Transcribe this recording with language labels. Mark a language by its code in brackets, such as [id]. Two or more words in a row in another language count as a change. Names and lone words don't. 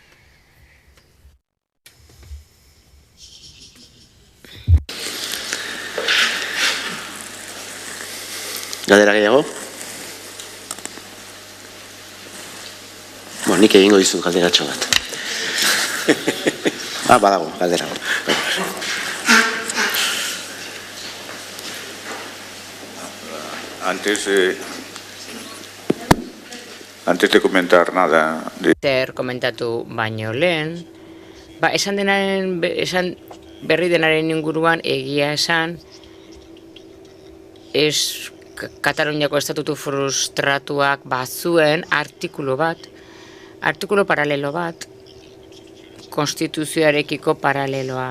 [eu] Galdera gehiago? Nik egingo dizut galderatxo bat. Badago, galdera. [es] Antes de comentar nada... [eu] Komentatu baino lehen, esan berri denaren inguruan egia esan, Kataluniako estatutu frustratuak bazuen artikulu paralelo bat, konstituzioarekiko paraleloa.